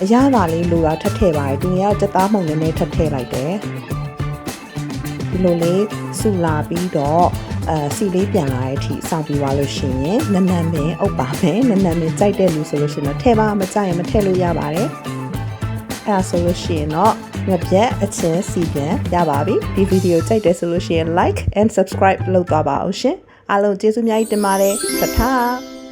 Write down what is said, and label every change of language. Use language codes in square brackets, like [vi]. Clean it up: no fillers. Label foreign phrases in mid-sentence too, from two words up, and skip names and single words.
[my] ရသာလေးလိုတာထပ်ထည့်ပါတယ်ဒီနေ့ကစက်သားမှုန့်နည်းနည်းထပ်ထည့်လိုက်တယ်ဒီလိုလေးဆူလာပြီးတော့စီလေးပြန်လာတဲ့အထိစောင့်ပြီးသွားလို့ရှိရင်နနပင်အုပ်ပါမယ်နနပင်ကြိုက်တဲ့လူဆိုလို့ရှိရင်တော့ထည့်ပါမကြိုက်ရင်မထည့်လို့ရပါတယ်အဲ့ဒါဆိုလို့ရှိရင်တော့ငပြက်အချင်းစီပြန်ရပါပြီဒီဗီဒီယိုကြိုက်တယ်ဆိုလို့ရှိရင် [en] like and subscribe [my] လုပ်သွားပါအောင်ရှင်အားလုံးကျေးဇူးအများကြီးတင်ပါတယ်ထပ်